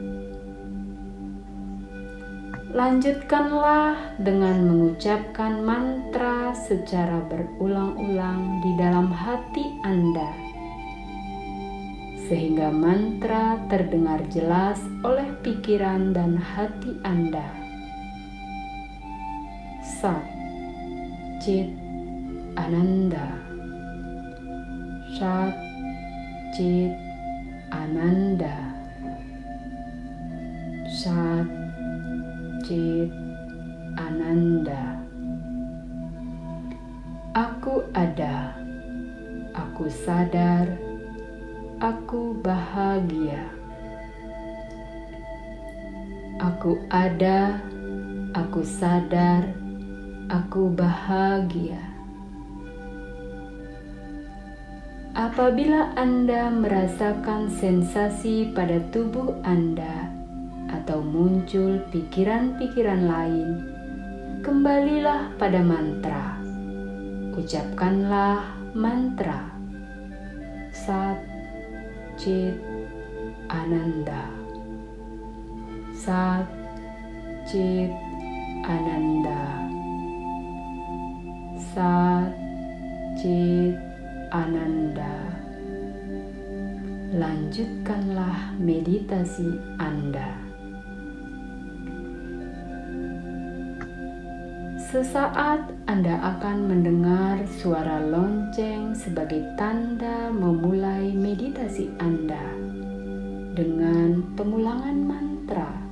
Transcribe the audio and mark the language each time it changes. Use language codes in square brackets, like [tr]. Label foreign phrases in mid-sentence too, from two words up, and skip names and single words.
[id] Lanjutkanlah dengan mengucapkan mantra secara berulang-ulang di dalam hati Anda, sehingga mantra terdengar jelas oleh pikiran dan hati Anda. [sa] Sat Chit Ananda. Sat Chit Ananda. Sat Chit Ananda. [id] Aku ada, aku sadar, aku bahagia. Aku ada, aku sadar, aku bahagia. Apabila Anda merasakan sensasi pada tubuh Anda atau muncul pikiran-pikiran lain, kembalilah pada mantra. Ucapkanlah mantra [sa] Sat Chit Ananda. Sat Chit Ananda. Sat Chit Ananda. [id] Lanjutkanlah meditasi Anda. Sesaat Anda akan mendengar suara lonceng sebagai tanda memulai meditasi Anda dengan pengulangan mantra.